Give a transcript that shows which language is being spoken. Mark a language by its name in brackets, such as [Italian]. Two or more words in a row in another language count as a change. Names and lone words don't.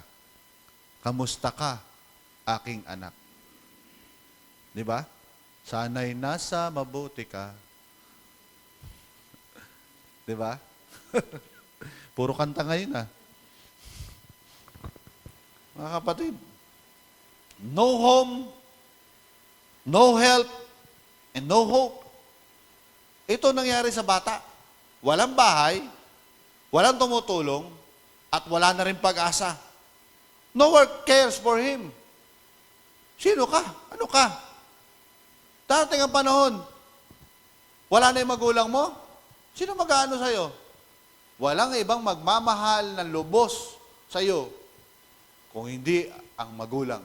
[Filipino] Kamusta ka, aking anak? Di ba? Sana'y nasa mabuti ka. Di ba? Puro kanta ngayon Mga kapatid, [English] no home, no help, and no hope. [Filipino] Ito nangyari sa bata. Walang bahay, walang tumutulong, at wala na rin pag-asa. [English] No one cares for him. [Filipino] Sino ka? Ano ka? Darating ang panahon, wala na yung magulang mo? Sino mag-aano sa'yo? Walang ibang magmamahal ng lubos sa'yo kung hindi ang magulang.